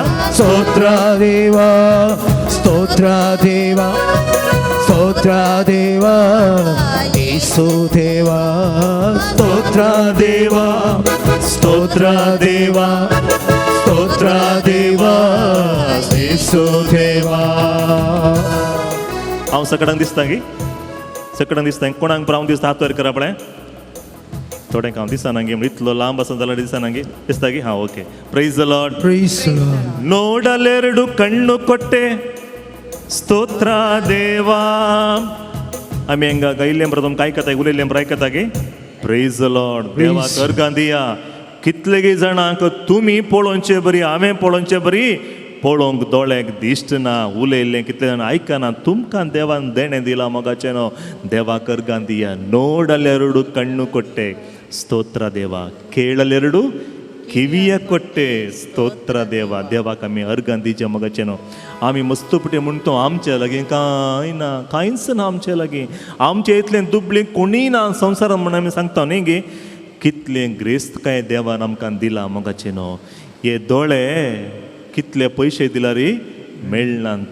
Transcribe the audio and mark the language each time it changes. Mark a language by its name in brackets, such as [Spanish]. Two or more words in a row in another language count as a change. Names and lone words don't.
[Kannada] ಸ್ತೋತ್ರ ದೇವ ಸ್ತೋತ್ರ ದೇವ ಸ್ತೋತ್ರ ದೇವ ಯೇಸು ದೇವ. ಸ್ತೋತ್ರ ದೇವ ಸ್ತೋತ್ರ ದೇವ ಸ್ತೋತ್ರ ದೇವ ಯೇಸು ದೇವ. [Konkani] हांव सकाळांक दिसता गी, सकाळांक दिसता कोणाक ब्रावन दिसता हात वयर करा पळय. थोड्यांक हांव दिसना गे, इतलो लांब आसा जाल्यार दिसना गे. दिसता गी? हां ओके. [English] Praise the Lord. Praise the Lord. [Kannada] ನೋಡಲೆರಡು ಕಣ್ಣು ಕೊಟ್ಟೆ ಸ್ತೋತ್ರ ದೇವ. [Konkani] आमी हांगा गायिल्लें बरें तुमकां आयकता, उलयल्लें बरें आयकता गे. [English] Praise the Lord. [Konkani] देवाक अर्गां दिया. कितले जाणांक तुमी पळोवचे बरी, हांवें पळोवचे बरी, पळोवंक दोळ्याक दिसतना, उलयल्लें कितले जाण आयकना, तुमकां देवान देणें दिलां मोगाचें न्हू. देवाक अर्गां दिया. [Kannada] ನೋಡಲೆರಡು ಕಣ್ಣು ಕೊಟ್ಟೆ ಸ್ತೋತ್ರ ದೇವ, ಕೇಳಲೆರಡು ಕಿವಿಯ ಕೊಟ್ಟೆ ಸ್ತೋತ್ರ देवा. [Konkani] देवाक आमी अर्गां दिवचें मोगाचें न्हू. आमी मस्तपटी म्हणतो आमचे लागीं कांय ना, कांयच ना आमचे लागीं, आमचे इतलें दुबळें कोणीय ना संवसारांत म्हणून आमी सांगता न्ही गे. कितलें ग्रेस्त काय देवान आमकां दिलां मोगाचें न्हू. हे दोळे कितले पयशे दिला रे, मेळनात.